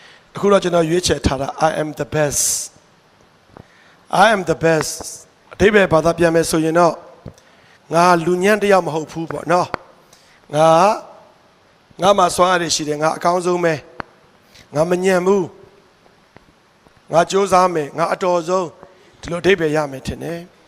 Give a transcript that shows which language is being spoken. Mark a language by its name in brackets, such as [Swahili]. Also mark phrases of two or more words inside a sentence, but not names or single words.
[Burmese] အခုတော့ကျွန်တော်ရွေးချယ်ထားတာ [English] I am the best I am the best [Burmese] အဓိပ္ပာယ်ဘာသာပြန်မယ်ဆိုရင်တော့ငါလူညံ့တယောက်မဟုတ်ဘူးပေါ့နော်ငါမှစွမ်းရည်ရှိတယ်ငါအကောင်းဆုံးပဲငါမညံ့ဘူးငါစ조사မယ်ငါအတော်ဆုံးဒီလိုအဓိပ္ပာယ်ရမယ်ထင်တယ်